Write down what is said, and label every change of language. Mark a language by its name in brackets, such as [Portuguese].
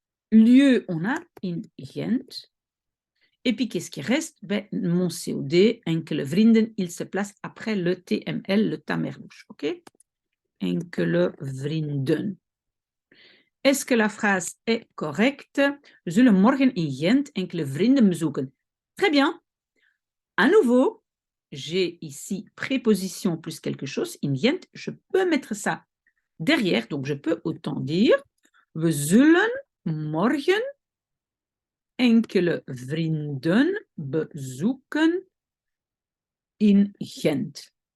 [French] Lieu, on a in Gent. Et puis, qu'est-ce qui reste? Ben, mon COD, enkele vrienden, il se place après le TML, le tamerlouche. OK? Enkele vrienden. Est-ce que la phrase est correcte? [Dutch] We zullen morgen in Gent enkele vrienden bezoeken. [French] Très bien. À nouveau, j'ai ici préposition plus quelque chose. In Gent, je peux mettre ça derrière. Donc, je peux autant dire [Dutch] we zullen morgen enkele vrienden bezoeken in Gent.